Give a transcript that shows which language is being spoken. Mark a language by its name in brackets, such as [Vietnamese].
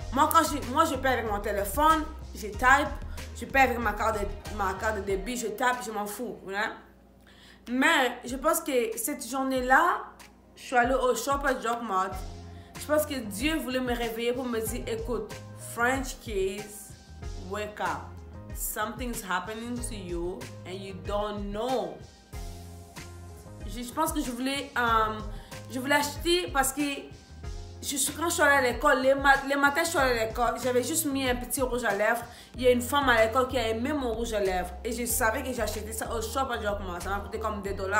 [French] Moi, je paye avec mon téléphone, je type, je paye avec ma carte de débit, je tape, je m'en fous. Voilà. Mais je pense que cette journée-là, je suis allée au Shoppers Drug Mart. Je pense que Dieu voulait me réveiller pour me dire, écoute, French kids, [English] wake up. Something's happening to you and you don't know. [French] Je pense que je voulais acheter parce que quand je suis allée à l'école, les matins je suis allée à l'école, j'avais juste mis un petit rouge à lèvres. Il y a une femme à l'école qui a aimé mon rouge à lèvres et je savais que j'achetais ça au shop à Jacquemart. Ça m'a coûté comme $2.